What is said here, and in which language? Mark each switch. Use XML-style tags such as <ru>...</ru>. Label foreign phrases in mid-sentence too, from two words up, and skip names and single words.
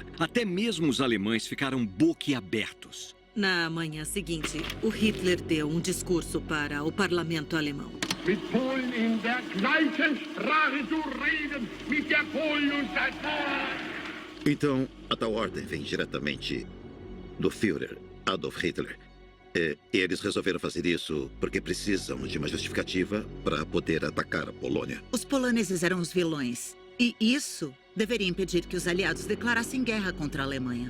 <pt>Até mesmo os alemães ficaram boquiabertos. Na manhã seguinte, o Hitler deu um discurso para o parlamento alemão.</pt> <de>Mit Polen in der gleichen Sprache zu reden, mit der Polen und der</de> <pt>Então, a tal ordem vem diretamente do Führer, Adolf Hitler. Eles resolveram fazer isso porque precisam de uma justificativa para poder atacar a Polônia. Os poloneses eram os vilões. E isso deveria impedir que os aliados declarassem guerra contra a Alemanha.</pt>